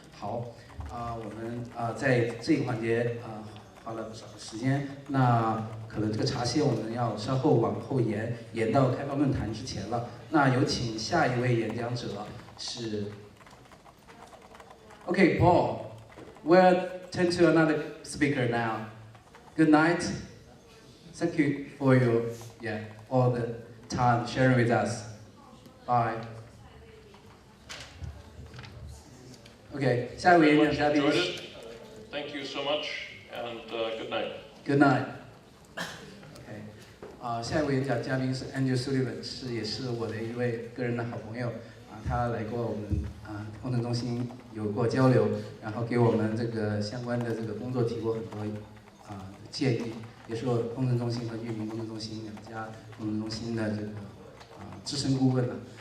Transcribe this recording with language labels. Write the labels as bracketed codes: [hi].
[zh] 好，我们在这一环节花了不少的时间，那可能这个茶歇我们要稍后往后延到开放论坛之前了。那有请下一位演讲者是 OK Paul. [en] We'll turn to another speaker now. Good night. Thank you for your all the time sharing with us. Bye. [zh] OK， 下一位演讲嘉宾。 [en] Thank you so much, and good night. Good night. [zh] OK，下一位演讲嘉宾是 Andrew Sullivan， 也是我的一位个人的好朋友他来过我们工程中心有过交流，然后给我们这个相关的这个工作提过很多建议，也是我工程中心和域名工程中心两家工程中心的这个资深顾问了。